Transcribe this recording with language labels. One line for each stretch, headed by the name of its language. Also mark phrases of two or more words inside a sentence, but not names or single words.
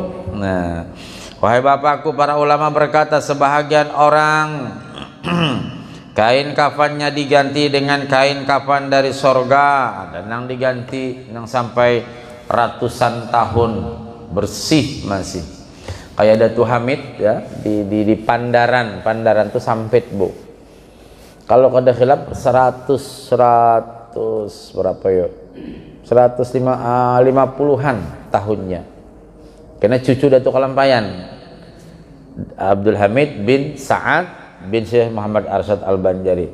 Indonesian: Nah, wahai bapakku, para ulama berkata sebahagian orang kain kafannya diganti dengan kain kafan dari sorga, ada yang diganti yang sampai ratusan tahun bersih masih.
Banjar: Kayak Datu Hamid ya di Pandaran tuh sampit bu. Kalau kada khilaf 100 berapa ya?
Indonesian: 150-an tahunnya. Karena cucu Datuk Kalampayan Abdul Hamid bin Sa'ad bin Syekh Muhammad Arsyad Al-Banjari.